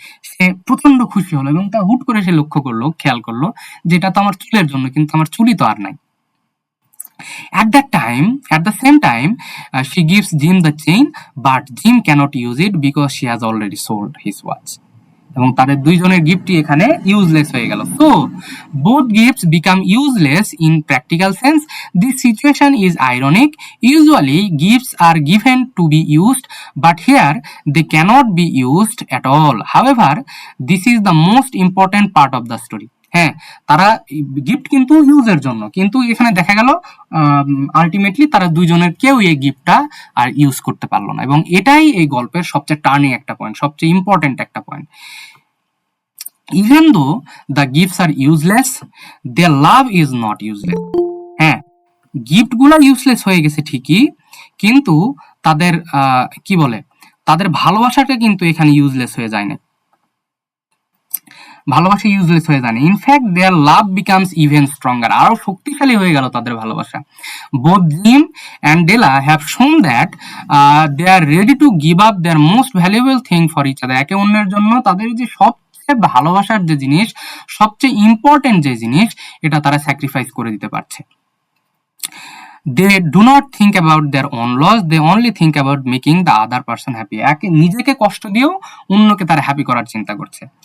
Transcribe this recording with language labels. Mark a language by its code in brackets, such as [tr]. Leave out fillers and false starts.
[bn] সে প্রচন্ড খুশি হলো এবং তা হুট করে সে খেয়াল করলো যে এটা তো আমার চুলের জন্য, কিন্তু আমার চুলই তো আর নাই। [en] At the same time, she gives Jim the chain, but Jim cannot use it because she has already sold his watch. [bn] এবং তাদের দুইজনের গিফটই এখানে ইউজলেস হয়ে গেল। [en] So both gifts become useless in practical sense. This situation is ironic. Usually gifts are given to be used, but here they cannot be used at all. However, this is the most important part of the story. [bn] হ্যাঁ, তারা gift কিন্তু ইউজের জন্য, কিন্তু এখানে দেখা গেল ultimately তারা দুইজনের কেউ এই গিফটটা আর ইউজ করতে পারলো না, এবং এটাই এই গল্পের সবচেয়ে টার্নিং একটা পয়েন্ট, সবচেয়ে ইম্পর্টেন্ট একটা point. [en] Even though the gifts are useless, their love is not useless. [bn] হ্যাঁ, গিফট গুলা ইউজলেস হয়ে গেছে ঠিকই, কিন্তু তাদের কি বলে, তাদের ভালোবাসাটা কিন্তু এখানে ইউজলেস হয়ে যায় না, ভালোবাসা ইউজলেস হয়ে যায় না। [en] in fact their love becomes even stronger, [bn] আরো শক্তিশালী হয়ে গেল তাদের ভালোবাসা। [en] Both Jim and Della have shown that they are ready to give up their most valuable thing for each other. [bn] একে অন্যের জন্য তাদের যে সবচেয়ে ভালোবাসার যে জিনিস, সবচেয়ে ইম্পর্টেন্ট যে জিনিস, এটা তারা স্যাক্রিফাইস করে দিতে পারছে। [en] They do not think about their own loss, they only think about making the other person happy. [bn] নিজেকে কষ্ট দিয়েও অন্যকে তারা হ্যাপি করার চিন্তা করছে।